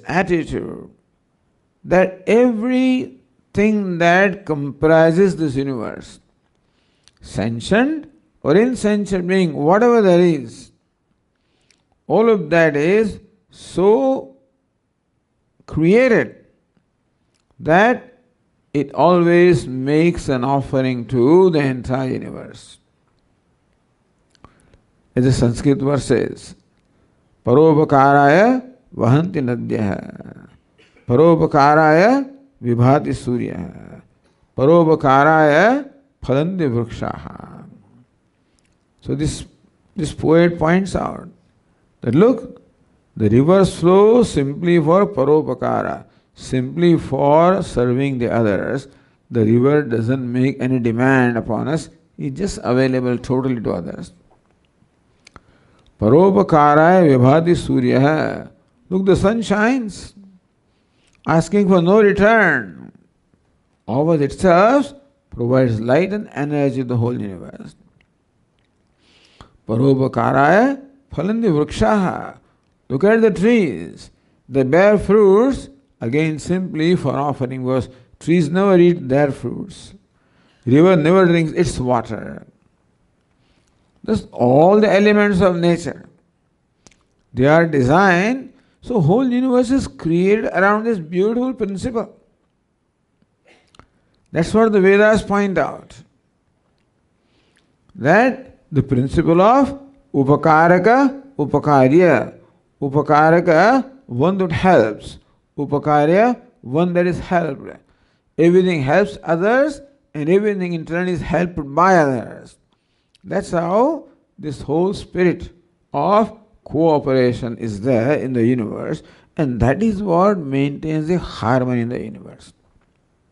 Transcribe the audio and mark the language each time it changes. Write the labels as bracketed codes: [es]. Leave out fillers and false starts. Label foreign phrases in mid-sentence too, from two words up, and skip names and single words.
[en] attitude that everything that comprises this universe, sentient or insentient being, whatever there is, all of that is so created that it always makes an offering to the entire universe. As the Sanskrit verse says, [sa] परोपकाराय वहन्ति नद्यः, परोपकाराय विभाति सूर्यः, परोपकाराय फलन्ति वृक्षाः. [en] So this poet points out that look, the rivers flow simply for paropakara, simply for serving the others. The river doesn't make any demand upon us, it's just available totally to others. [sa] परोपकाराय विभाति सूर्यः. [en] Look, the sun shines, asking for no return. Over itself provides light and energy to the whole universe. [sa] परोपकाराय फलन्ति वृक्षाः. [en] Look at the trees. They bear fruits, again simply for offering, because trees never eat their fruits. River never drinks its water. Thus all the elements of nature, they are designed, so whole universe is created around this beautiful principle. That's what the Vedas point out. That the principle of [sa] उपकारक, उपकार्य. [en] Upakaraka, one that helps. Upakarya, one that is helped. Everything helps others and everything in turn is helped by others. That's how this whole spirit of cooperation is there in the universe, and that is what maintains the harmony in the universe.